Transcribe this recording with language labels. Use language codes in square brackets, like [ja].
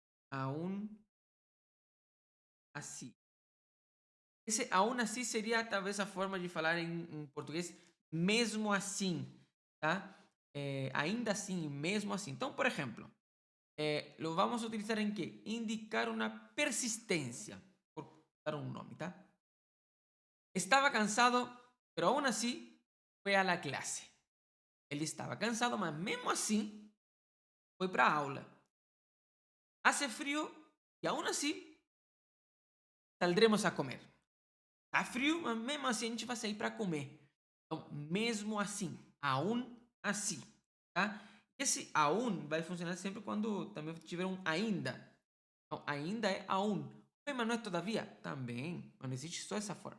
[pt] Aún assim. Esse aún assim seria talvez a forma de falar em português, mesmo assim, tá? Ainda assim, mesmo assim. [es] Então, por exemplo, lo vamos a utilizar en qué? Indicar una persistencia, por dar un nombre, ¿tá? Estaba cansado, pero aún así fue a la clase. [pt] Ele estava cansado, mas mesmo assim foi para a aula. [es] Hace frío e aún así saldremos a comer. [pt] Tá frio, mas mesmo assim a gente vai sair para comer. Então, mesmo assim, aún assim, tá? Esse aún vai funcionar sempre quando também tiver um ainda. Então, ainda é aún. Mas não é todavia? Também. Mas não existe só essa forma.